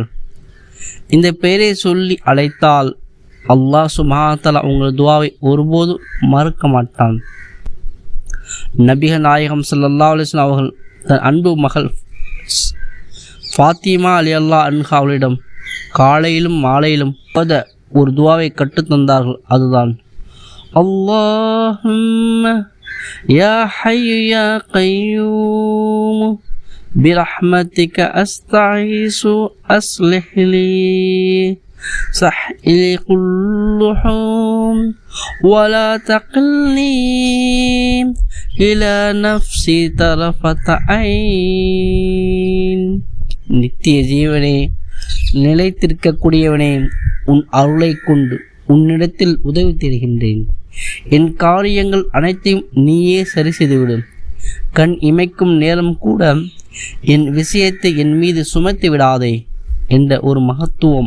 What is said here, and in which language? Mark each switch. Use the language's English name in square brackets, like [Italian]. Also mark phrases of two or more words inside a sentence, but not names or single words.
[Tamil] இந்த பெயரை சொல்லி அழைத்தால் அல்லாஹ் [Arabic] سبحانه وتعالى [Tamil] உங்கள் துவாவை ஒருபோதும் மறுக்க மாட்டான். நபிகள் நாயகம் [Arabic] صلى الله عليه وسلم [Tamil] அவர்கள் தன் அன்பு மகள் ஃபாத்திமா [Arabic] رضي الله عنها [Tamil] அவளிடம் காலையிலும் மாலையிலும் ஒரு துவாவை கற்றுத்தந்தார்கள். [Arabic] அதுதான் اللهم يا حي يا قيوم برحمتك أستغيث أصلح لي صحي كلهم ولا تقلني إلى نفسي طرفة عين. [Tamil] நித்திய ஜீவனே, நிலைத்திருக்கக்கூடியவனே, உன் அருளை கொண்டு உன்னிடத்தில் உதவி தருகின்றேன். என் காரியங்கள் அனைத்தையும் நீயே சரி செய்துவிடும். கண் இமைக்கும் நேரம் கூட என் விஷயத்தை என் மீது சுமத்தி விடாதே என்ற ஒரு மகத்துவம்.